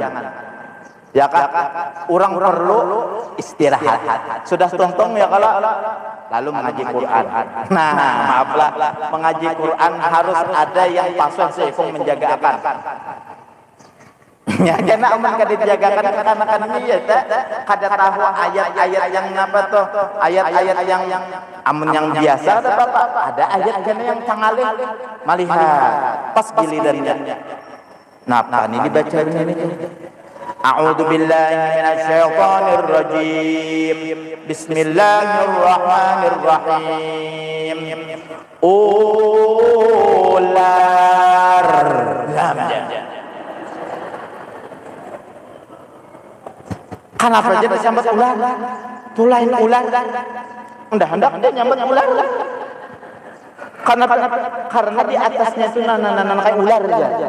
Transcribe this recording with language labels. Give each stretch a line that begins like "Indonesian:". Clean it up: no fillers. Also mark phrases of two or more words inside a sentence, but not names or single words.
Banjar: Ya kak, orang perlu istirahat. Sudah tuntung ya kalau lalu mengaji Quran. Nah, maaflah, mengaji Quran harus ada yang pasang seifung menjaga akan. Ya, karena aman kada dijagakan kekanakan ini ya, kada tahu ayat-ayat yang apa tuh, ayat-ayat yang amun yang biasa ada apa? Ada ayat yang cangalih, malihat pas gilirannya. Nah, ini dibaca ini.
Arabic: أعوذ بالله من الشيطان الرجيم. بسم الله الرحمن الرحيم.
Banjar: Ular. Kenapa aja disambut ular? Tulain ular. Hendak dia nyambut ular. Karena di atasnya itu nanan kayak ular aja.